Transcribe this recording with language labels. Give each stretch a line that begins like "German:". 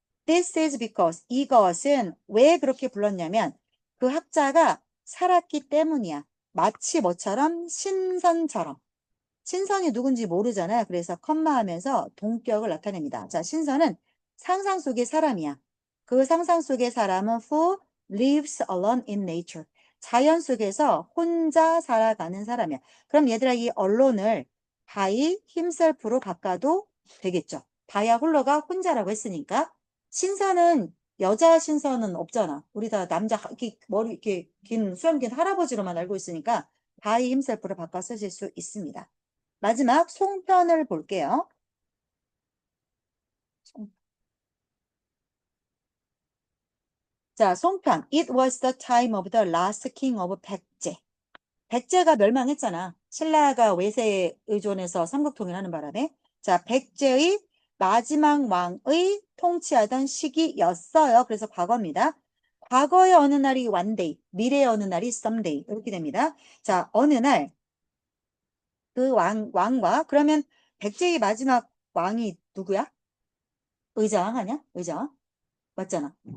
English: This is because
Korean: 이것은 왜 그렇게 불렀냐면 그 학자가 살았기 때문이야. 마치 뭐처럼 신선처럼. 신선이 누군지 모르잖아요. 그래서 컴마하면서 동격을 나타냅니다. 자, 신선은 상상 속의 사람이야. 그 상상 속의 사람은
English: who lives alone in nature.
Korean: 자연 속에서 혼자 살아가는 사람이야. 그럼 얘들아 이 allone을 by himself로 바꿔도 되겠죠. by야 홀로가 혼자라고 했으니까 신선은 여자 신선은 없잖아. 우리 다 남자 이렇게 머리 이렇게 긴 수염 긴 할아버지로만 알고 있으니까 by himself로 바꿔 쓰실 수 있습니다. 마지막 송편을 볼게요. 자, 송편.
English: It was the time of the last king of 백제.
Korean: 백제가 멸망했잖아. 신라가 외세에 의존해서 삼국통일하는 바람에. 자, 백제의 마지막 왕의 통치하던 시기였어요. 그래서 과거입니다. 과거의 어느 날이 one day, 미래의 어느 날이 someday 이렇게 됩니다. 자, 어느 날 그 왕과 그러면 백제의 마지막 왕이 누구야? 의자왕 아니야? 의자왕? 맞잖아.